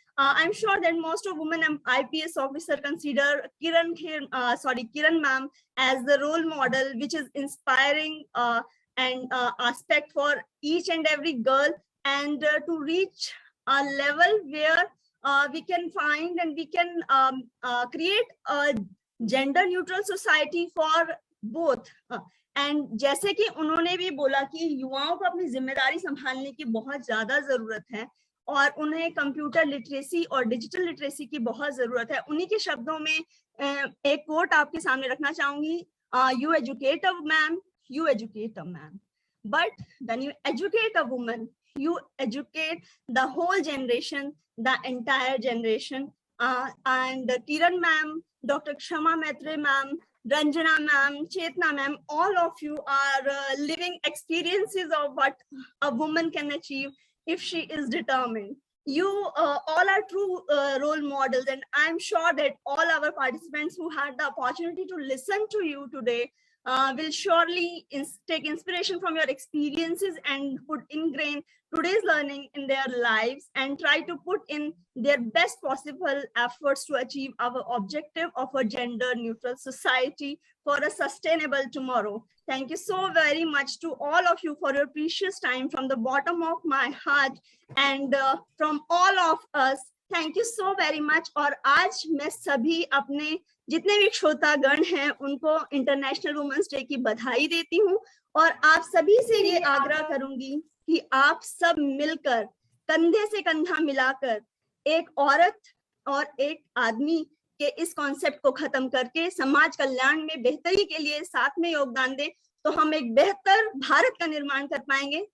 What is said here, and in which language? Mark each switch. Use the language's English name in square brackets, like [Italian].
[English] I'm sure that most of women and IPS officer consider Kiran ma'am as the role model, which is inspiring and aspect for each and every girl, and to reach a level where we can find and we can create a gender neutral society for both. [Hindi] And जैसे कि उन्होंने भी बोला कि युवाओं को अपनी जिम्मेदारी संभालने की बहुत ज्यादा जरूरत है और उन्हें कंप्यूटर लिटरेसी और डिजिटल लिटरेसी की बहुत जरूरत है. उन्हीं के शब्दों में एक कोट आपके सामने रखना चाहूंगी. [English] You educate a man, you educate a man, but when you educate a woman, you educate the whole generation, the entire generation. And Kiran ma'am, Dr. Kshama Maitre ma'am, Ranjana ma'am, Chetna ma'am, all of you are living experiences of what a woman can achieve if she is determined. You all are true role models, and I'm sure that all our participants who had the opportunity to listen to you today will surely take inspiration from your experiences and would ingrain today's learning in their lives and try to put in their best possible efforts to achieve our objective of a gender neutral society for a sustainable tomorrow. Thank you so very much to all of you for your precious time from the bottom of my heart, and from all of us. Thank you so very much. [Hindi] और आज मैं सभी अपने जितने भी श्रोतागण हैं उनको इंटरनेशनल वुमेन्स डे की बधाई देती हूँ, और आप सभी से ये आग्रह करूंगी कि आप सब मिलकर कंधे से कंधा मिलाकर एक औरत और एक आदमी के इस कॉन्सेप्ट को खत्म करके समाज कल्याण में बेहतरी के लिए साथ में योगदान दें, तो हम एक बेहतर भारत का निर्माण कर पाएंगे.